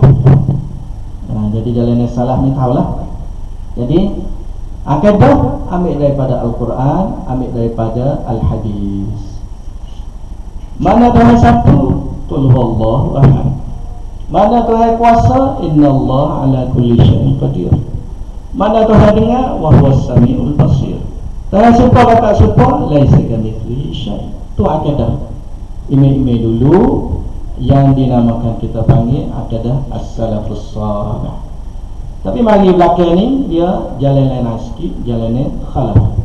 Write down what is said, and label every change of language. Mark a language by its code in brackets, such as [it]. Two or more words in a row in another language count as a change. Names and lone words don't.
[ms] Jadi jalan ni salaf ni tahulah. Jadi akidah ambil daripada Al-Quran, ambil daripada Al-Hadis. Mana Tuhan satu? [ar] قل هو الله أحد. [ms] Mana Tuhan kuasa? [ar] إن الله على كل شيء قدير. [ms] Mana Tuhan dengar? [ar] وهو السميع البصير. [ms] Tuhan suka atau tak suka? [ar] ليس كمثله شيء'. [ms] Tu akidah imam-imam dulu yang dinamakan kita panggil akidah [ar] السلف الصالح. [ms] Tapi mari belakang ni dia jalan lain sikit, jalan ni khalaf.